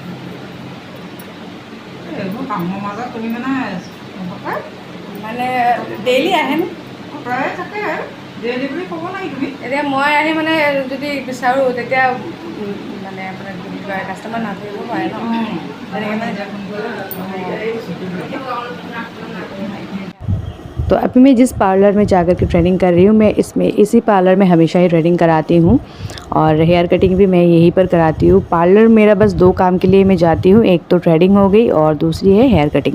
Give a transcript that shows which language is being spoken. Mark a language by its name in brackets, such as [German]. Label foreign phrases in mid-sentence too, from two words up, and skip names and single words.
[Assamese] এইবোৰ কামৰ মাজত তুমি মানে ডেইলি আহে ন? প্ৰায়ে থাকে, ডেইলি বুলি ক'ব নাই তুমি। এতিয়া মই আহি মানে যদি বিচাৰোঁ তেতিয়া মানে আপোনাৰ কি কয় কাষ্টমাৰ নাথাকিব পাৰে ন, তেনেকৈ মানে [Hindi] तो अभी मैं जिस पार्लर में जाकर के ट्रेनिंग कर रही हूँ, मैं इसी पार्लर में हमेशा ही ट्रेनिंग कराती हूँ, और [English] hair cutting [Hindi] भी मैं यहीं पर कराती हूँ। पार्लर मेरा बस 2 काम के लिए मैं जाती हूँ, एक तो थ्रेडिंग हो गई और दूसरी है [English] hair cutting.